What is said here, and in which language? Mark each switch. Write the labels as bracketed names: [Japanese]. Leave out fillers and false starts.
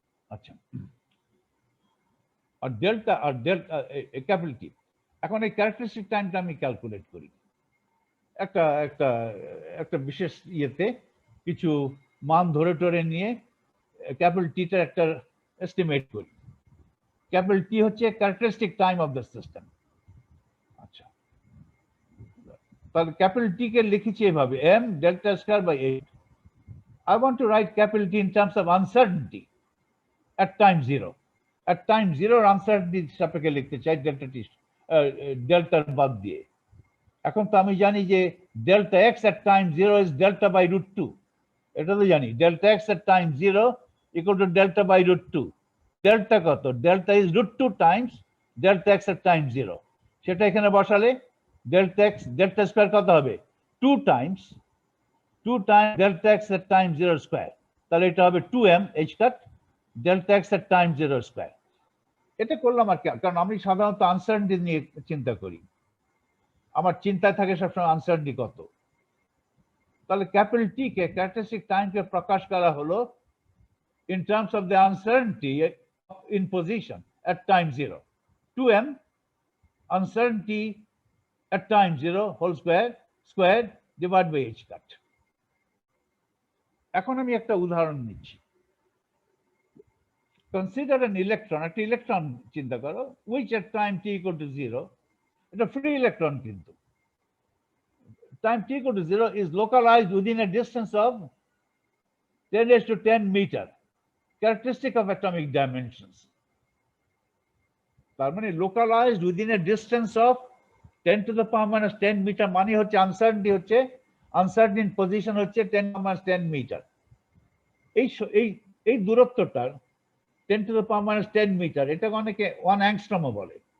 [Bangla] আচ্ছা, আর delta capital T, এখন এই ক্যারেক্টারিস্টিক টাইমটা আমি ক্যালকুলেট করি একটা একটা একটা বিশেষ ইয়েতে কিছু মান ধরে টরে নিয়ে ক্যাপিটাল টিটার একটা এস্টিমেট করি। ক্যাপিটাল টি হচ্ছে characteristic time of the system. আচ্ছা, তাহলে ক্যাপিটাল টি কে লিখেছি এভাবে m delta square by 8। [English] I want to write capital T in terms of uncertainty at time 0. At time 0 uncertainty [Bangla] সাপেক্ষে লিখতে চাই ডেল্টা টি ডেল্টার বাদ দিয়ে। এখন তো আমি জানি যে delta x [English] at time 0 is delta by √2, [Bangla] এটা তো জানি delta x [English] at time 0 equal to delta by √2। [Bangla] Delta কত, delta [English] is √2 times delta x at time 0, [Bangla] সেটা এখানে বসালে ডেল্টা এক্স ডেল্টা স্কয়ার কত হবে [English] 2 times delta x at time 0 [Bangla] square, তাহলে এটা হবে 2m h cut delta x at time 0 square. এটা করলাম আর কি, কারণ আমি সাধারণত আনসার্টেনিটি নিয়ে চিন্তা করি, আমার চিন্তায় থাকে সবসময় আনসার্টেনিটি কত। তাহলে ক্যাপিটাল টি কে ক্যারেক্টারিস্টিক টাইমকে প্রকাশ করা হলো [English] in terms of the uncertainty in position at time 0, 2m uncertainty at time 0 whole square divided by h cut। [Bangla] এখন আমি একটা উদাহরণ নিচ্ছি। [English] consider an electron, [Bangla] একটা ইলেকট্রন চিন্তা করো [English] which at time t equal to 0, [Bangla] এটা ফ্রি ইলেকট্রন, কিন্তু [English] time t equal to 0 is localized within a distance of 10⁻⁻10 meter, characteristic of atomic dimensions। [Bangla] তার মানে [English] localized within a distance of 10⁻⁻10 [Bangla] metre, মানে হচ্ছে uncertainty হচ্ছে uncertain position হচ্ছে 10⁻10 metre. এই দূরত্বটার 10⁻10 metre, এটা অনেকে 1 অ্যাংস্ট্রমও বলে।